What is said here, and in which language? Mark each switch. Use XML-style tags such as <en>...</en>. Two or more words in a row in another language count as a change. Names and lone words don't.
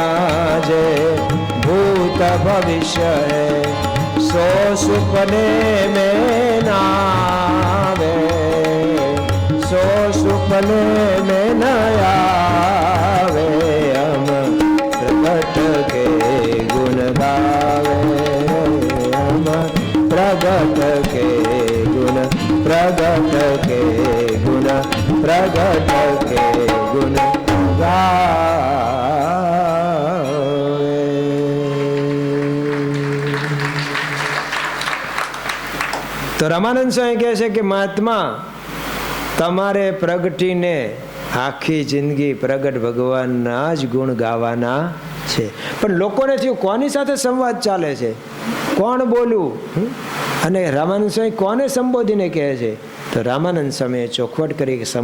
<hi>जे भूत भविष्य है सो सुपने में ना आवे सो सुपने में न आवे हम प्रगट के गुण गावे हम प्रगट के गुण प्रगट के गुण प्रगट के गुण गावे</hi> <gu>तो रामानंद स्वामी કહે છે કે મહાત્મા તમારે પ્રગટીને આખી જિંદગી પ્રગટ ભગવાનના જ ગુણ ગાવાના છે પણ લોકોને થયું કોની સાથે સંવાદ ચાલે છે કોણ બોલવું અને રામાનંદ સ્વામી કોને સંબોધીને કહે છે તો રામાનંદ સ્વામીએ ચોખવટ કરી કે</gu>